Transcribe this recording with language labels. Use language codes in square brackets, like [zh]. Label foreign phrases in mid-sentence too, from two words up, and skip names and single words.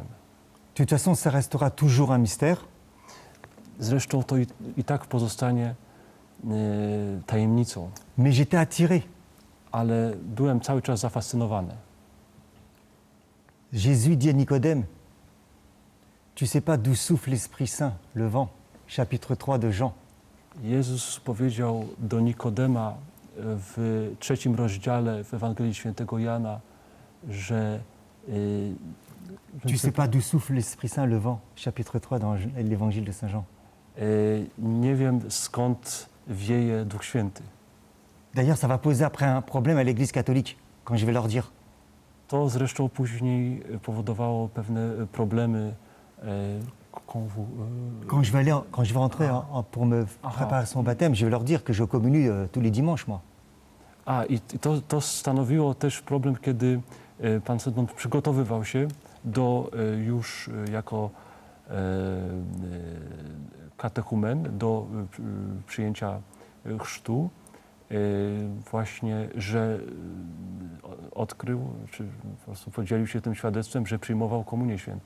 [fr] De toute façon, ça restera toujours un mystère. [pl] Zresztą to i tak pozostanie tajemnicą, [fr] Mais j'étais attiré. [pl] ale byłem cały czas zafascynowany. [fr] Jésus dit à Nicodème, tu sais pas d'où souffle l'Esprit Saint, le vent, chapitre 3 de Jean. [pl] Jezus powiedział do Nikodema w 3 rozdziale w Ewangelii Świętego Jana, że [fr] Tu sais pas d'où souffle l'Esprit Saint, le vent, chapitre 3 dans l'évangile de Saint Jean. [pl] nie wiem, skąd wieje Duch Święty. [fr] D'ailleurs, ça va poser après un problème à l'Église catholique, quand je vais leur dire. [pl] To zresztą później powodowało pewne problemy. [fr] Quand je vais rentrer pour me préparer son baptême, je vais leur dire que je communie tous les dimanches, moi. [pl] I to stanowiło też problem, kiedy pan Sedmon przygotowywał się do już jako katechumen do przyjęcia chrztu, właśnie, że odkrył, czy po prostu podzielił się tym świadectwem, że przyjmował Komunię Świętą.